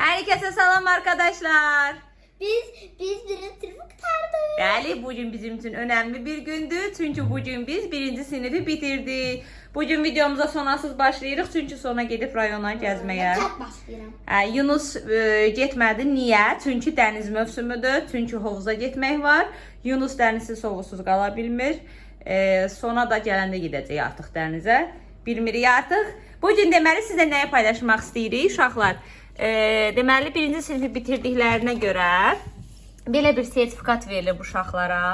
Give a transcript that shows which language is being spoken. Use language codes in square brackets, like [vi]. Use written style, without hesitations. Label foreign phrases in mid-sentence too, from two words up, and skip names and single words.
[tr] Herkese selam arkadaşlar. Biz birinci sınıfı kurtardık. Bəli, bugün bizim için önemli bir gündü. Çünkü bugün biz birinci sınıfı bitirdik. [az] Bugün videomuza sonasız başlayırıq. Çünkü sona gedib rayona gəzməyə. Tək başlayıram. Yunus getmədi. Niyə? Çünki dəniz mövsümüdür. Çünki hovuza getmək var. Yunus dənizsiz sovusuz qala bilmir. Sona da gələndə gedəcək artıq dənizə. Bilmirik artıq. Bugün deməli sizə nəyi paylaşmaq istəyirik uşaqlar? Deməli birinci sınıfı bitirdiklərinə görə belə bir sertifikat verilir bu uşaqlara.